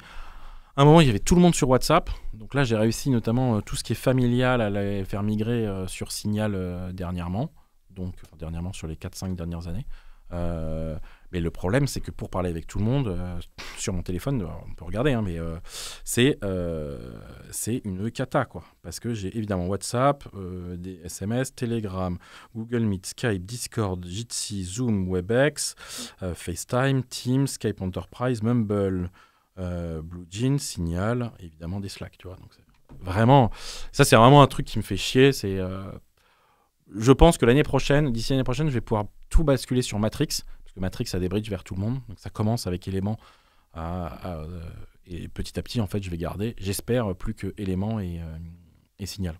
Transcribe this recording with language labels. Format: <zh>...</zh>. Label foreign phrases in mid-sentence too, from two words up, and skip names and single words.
<fr>À un moment, il y avait tout le monde sur WhatsApp. Donc là, j'ai réussi notamment tout ce qui est familial à les faire migrer sur Signal dernièrement. Donc, dernièrement, sur les 4-5 dernières années. Mais le problème, c'est que pour parler avec tout le monde, sur mon téléphone, on peut regarder, mais c'est une cata, quoi. Parce que j'ai évidemment WhatsApp, des SMS, Telegram, Google Meet, Skype, Discord, Jitsi, Zoom, Webex, FaceTime, Teams, Skype Enterprise, Mumble, BlueJeans, Signal, évidemment des Slack, tu vois. Donc vraiment, ça c'est vraiment un truc qui me fait chier. Je pense que d'ici l'année prochaine, je vais pouvoir tout basculer sur Matrix, parce que Matrix a des bridges vers tout le monde. Donc ça commence avec Éléments, et petit à petit, en fait, je vais garder, j'espère, plus que Éléments et Signal.</fr>